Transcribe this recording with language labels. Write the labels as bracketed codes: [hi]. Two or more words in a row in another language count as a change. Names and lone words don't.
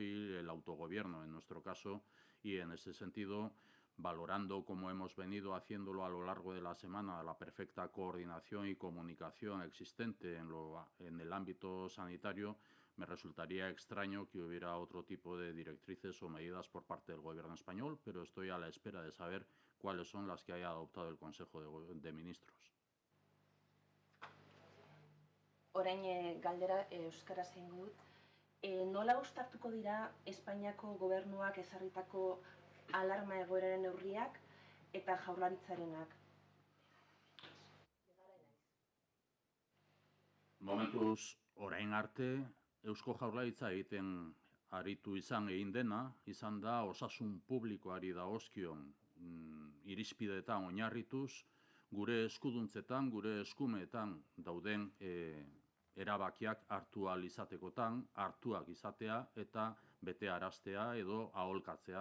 [es] y el autogobierno en nuestro caso, y en ese sentido, valorando como hemos venido haciéndolo a lo largo de la semana, la perfecta coordinación y comunicación existente en el ámbito sanitario, me resultaría extraño que hubiera otro tipo de directrices o medidas por parte del Gobierno español, pero estoy a la espera de saber cuáles son las que haya adoptado el Consejo de Ministros. [eu] Orain galdera euskaraz egingo dut. Nola uztartuko dira Espainiako gobernuak ezarritako alarma egoeraren neurriak eta Jaurlaritzarenak? Momentuz, orain arte, Eusko Jaurlaritza egiten aritu egin dena, izan da osasun publikoari dagozkion irizpideetan oinarrituz, gure eskuduntzetan, gure eskumeetan dauden erabakiak hartu ahal izatekotan, hartuak izatea eta betearaztea edo aholkatzea.